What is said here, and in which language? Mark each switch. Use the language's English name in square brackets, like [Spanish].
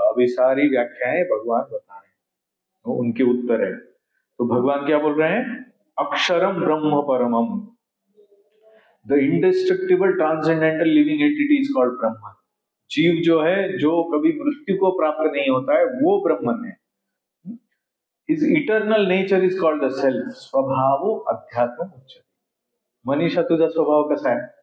[Hindi] अभी सारी व्याख्याएं भगवान बता रहे हैं तो उनके उत्तर है। तो भगवान क्या बोल रहे हैं? [Sanskrit] अक्षरम ब्रह्म परमम, [English] The indestructible transcendental living entity is called Brahma. [Hindi] जीव जो है, जो कभी मृत्यु को प्राप्त नहीं होता है, वो ब्रह्मन है। [English] His eternal nature is called the self. [Sanskrit] स्वभावो अध्यात्म उच्यते. [Marathi] मनीषा, तुझा स्वभाव कसा आहे?